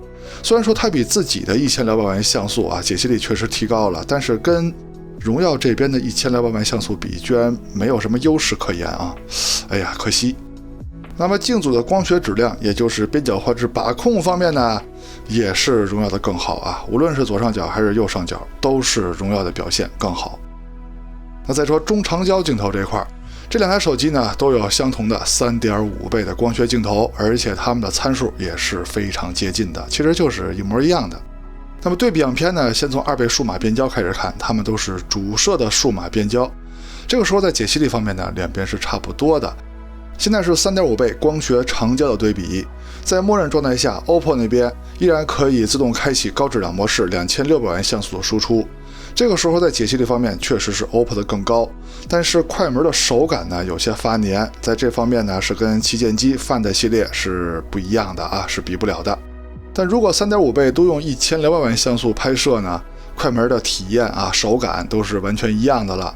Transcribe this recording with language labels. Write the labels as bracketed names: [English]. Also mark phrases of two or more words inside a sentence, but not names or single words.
[Chinese] 雖然說它比自己的1200萬像素啊解析力確實提高了，但是跟榮耀這邊的1200萬像素比，居然沒有什麼優勢可言啊！哎呀，可惜。那麼鏡組的光學質量，也就是邊角畫質把控方面呢，也是榮耀的更好啊，無論是左上角還是右上角，都是榮耀的表現更好。那再說中長焦鏡頭這塊，這兩台手機呢都有相同的3.5倍的光學鏡頭，而且它們的參數也是非常接近的，其實就是一模一樣的。那麼對比樣片呢，先從2倍數碼變焦開始看，它們都是主攝的數碼變焦。這個時候在解析力方面呢，兩邊是差不多的。現在是3.5倍光學長焦的對比，在默認狀態下 ，OPPO 那邊依然可以自動開啟高質量模式2600萬像素的輸出。這個時候在解析力方面確實是 OPPO 的更高，但是快門的手感呢有些發黏，在這方面呢是跟旗艦機 Find 系列是不一樣的啊，是比不了的。但如果3.5倍都用1200萬像素拍攝呢，快門的體驗啊手感都是完全一樣的了。